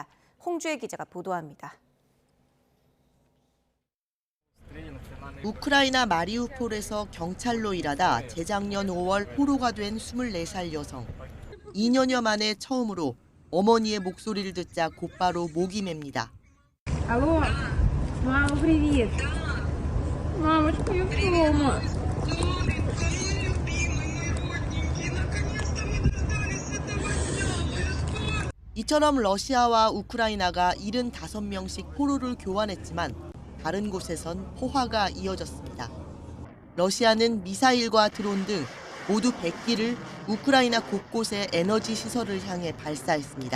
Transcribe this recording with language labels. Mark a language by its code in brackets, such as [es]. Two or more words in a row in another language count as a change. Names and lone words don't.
[ko] 홍주혜 기자가 보도합니다. 우크라이나 마리우폴에서 경찰로 일하다 재작년 5월 포로가 된 24살 여성. 2년여 만에 처음으로 어머니의 목소리를 듣자 곧바로 목이 맵니다. [ru] Алло, мама, привет. Мамочка, я дома. [ko] 이처럼 러시아와 우크라이나가 75명씩 포로를 교환했지만 다른 곳에선 포화가 이어졌습니다. 러시아는 미사일과 드론 등 모두 100기를 우크라이나 곳곳의 에너지 시설을 향해 발사했습니다.